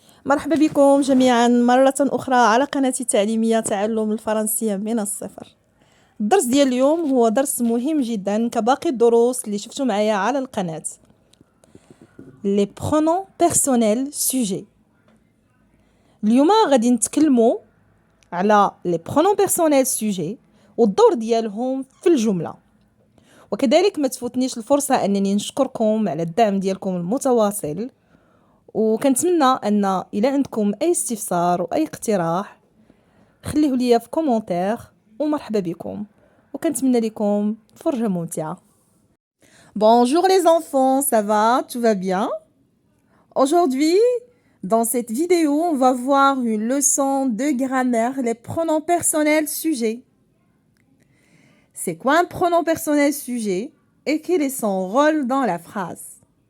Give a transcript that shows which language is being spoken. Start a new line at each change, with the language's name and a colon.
Arabic: مرحبا بكم جميعا مرة أخرى على قناتي التعليمية تعلم الفرنسية من الصفر. الدرس ديال اليوم هو درس مهم جدا كباقي الدروس اللي شفتوا معايا على القناة.
French: Les pronoms personnels sujets.
Arabic: اليوم غادي نتكلموا على les pronoms personnels sujets والدور ديالهم في الجملة. وكذلك ما تفوتنيش الفرصة أنني نشكركم على الدعم ديالكم المتواصل، وكنتمنى أن إلى عندكم أي استفسار وأي اقتراح خليه لي في كومنتير، ومرحبا بكم وكنتمنى لكم فرجة ممتعة.
French: Bonjour les enfants, ça va? Tout va bien? Aujourd'hui, dans cette vidéo, on va voir une leçon de grammaire, les pronoms personnels sujets. C'est quoi un pronom personnel sujet et quel est son rôle dans la phrase?